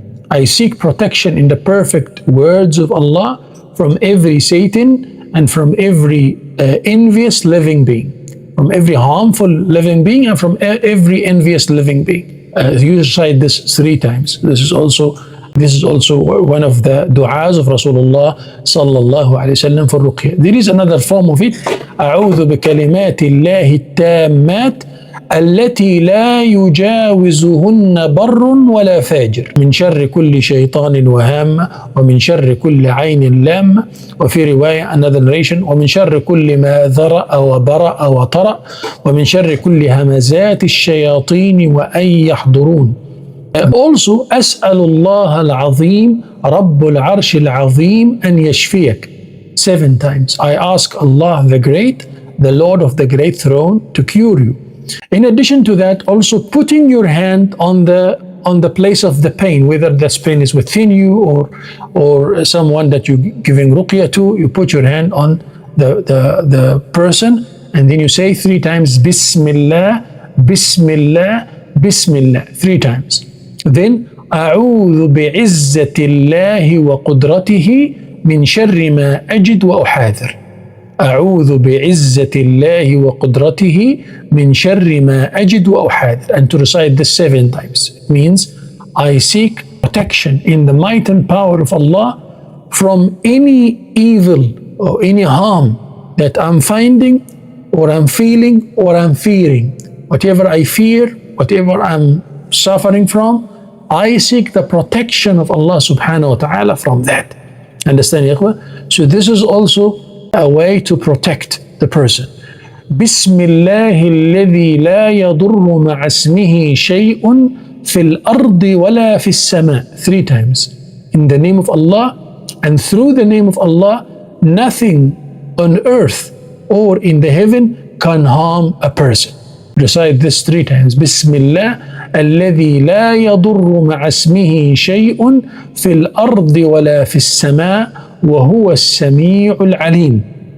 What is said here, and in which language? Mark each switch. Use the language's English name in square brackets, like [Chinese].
[English] I seek protection in the perfect words of Allah from every Satan and from every envious living being, from every harmful living being and from every envious living being. You recite this 3 times. This is also one of the du'as of Rasulullah sallallahu alayhi wasallam for ruqyah. There is another form of it. [Arabic] أعوذ بكلمات الله التامات التي لا يجاوزهن بر ولا فاجر من شر كل شيطان وهامة ومن شر كل عين لامة. وفي رواية [English] another narration [Arabic] ومن شر كل ما ذرأ وبرأ وطرأ ومن شر كل همزات الشياطين وأن يحضرون. Also, أسأل الله العظيم رب العرش العظيم أن يشفيك 7 times. [English] I ask Allah the Great, the Lord of the Great Throne, to cure you. In addition to that, also putting your hand on the place of the pain, whether that pain is within you or someone that you're giving ruqyah to, you put your hand on the person and then you say 3 times Bismillah, Bismillah, Bismillah, 3 times. [Arabic] Then أعوذ بعزة الله وقدرته من شر ما أجد وأحاذر. أعوذ بعزة الله وقدرته من شر ما أجد وأحاذر. [English] And to recite this 7 times means I seek protection in the might and power of Allah from any evil or any harm that I'm finding or I'm feeling or I'm fearing. Whatever I fear, whatever I'm suffering from, I seek the protection of Allah subhanahu wa ta'ala from that. Understand, ya ikhwa? So this is also a way to protect the person. [Arabic] بسم الله الذي لا يضر مع اسمه شيء في الأرض ولا في السماء. [English] 3 times. In the name of Allah, and through the name of Allah, nothing on earth or in the heaven can harm a person. Recite this 3 times. [Arabic] بسم الله الذي لا يضر مع اسمه شيء في الأرض ولا في السماء وهو السميع العليم.